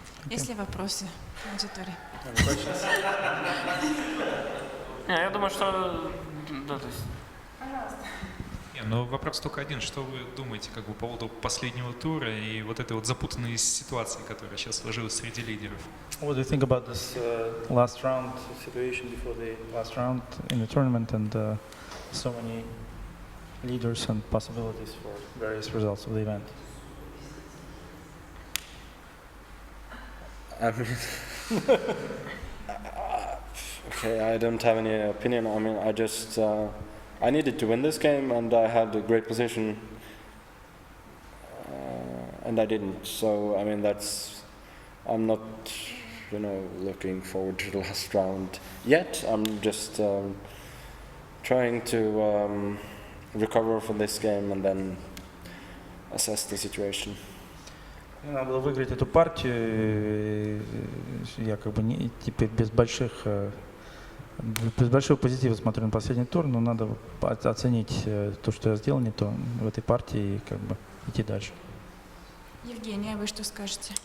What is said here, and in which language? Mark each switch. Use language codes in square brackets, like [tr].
[ru] Есть ли вопросы в аудитории? Не, я думаю, что да, то есть. Не, ну вопрос только один. Что вы думаете как бы по поводу последнего тура и вот этой вот запутанной ситуации, которая сейчас сложилась среди лидеров? [en] What do you think about this last round situation before the last round in the tournament and so many leaders and possibilities for various results of the event? I mean, okay, I don't have any opinion. I mean, I needed to win this game, and I had a great position, and I didn't. So, I mean, I'm not, looking forward to the last round yet. I'm just trying to recover from this game and then assess the situation. [ru] Надо было выиграть эту партию. Я как бы теперь без большого позитива смотрю на последний тур, но надо оценить то, что я сделал не то в этой партии и как бы идти дальше. Евгений, а вы что скажете?